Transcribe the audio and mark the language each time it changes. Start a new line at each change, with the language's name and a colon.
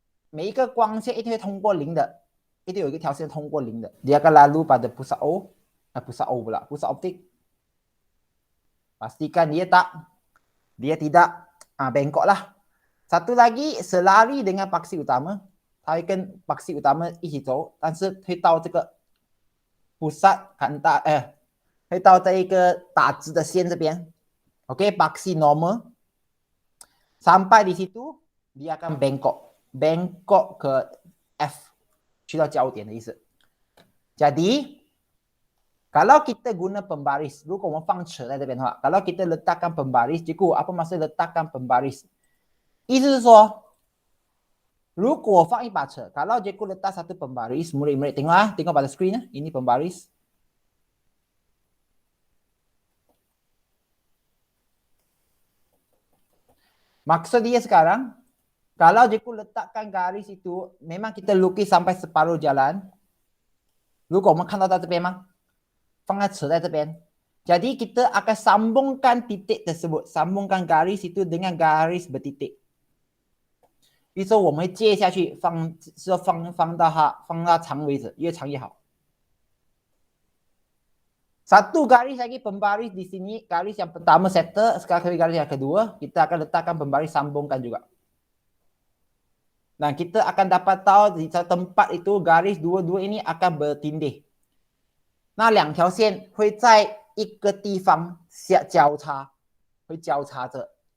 Chinese: 每一个光线一定会通过零的，一定有一个条线通过零的。
Malay: Dia akan lalu pada pusat O, pusat O pula, pusat optik. Pastikan dia tidak bengkok lah. Satu lagi selari dengan paksi utama，
Chinese: 它会跟paksi utama 一起走，但是会到这个pusat kanta，会到这一个打直的线这边。
Malay: OK， paksi normal sampai di situ dia akan bengkok ke F，
Chinese: 去到焦点的意思。
Malay: Jadi kalau kita guna pembaris，
Chinese: 如果我们放尺在这边的话，
Malay: kalau kita letakkan pembaris， cikgu apa maksud letakkan pembaris？
Chinese: 意思是说，如果我放一把尺，
Malay: kalau cikgu letak satu pembaris， murid-murid tengok tengok pada screen ini pembaris。 Maksud dia sekarang, kalau cikgu letakkan garis itu, memang kita lukis sampai separuh jalan.
Chinese: 如果我们看到这边吗？放在尺在这边。
Malay: Jadi kita akan sambungkan titik tersebut, sambungkan garis itu dengan garis bertitik.
Chinese: 比如说我们会接下去放到长为止，越长越好。
Malay: Satu garis lagi pembaris di sini, garis yang pertama setter, sekarang garis yang kedua, kita akan letakkan pembaris sambungkan juga. Dan kita akan dapat tahu di tempat itu garis dua-dua ini akan bertindih.
Chinese: 那两条线会在一个地方交叉，会交叉着。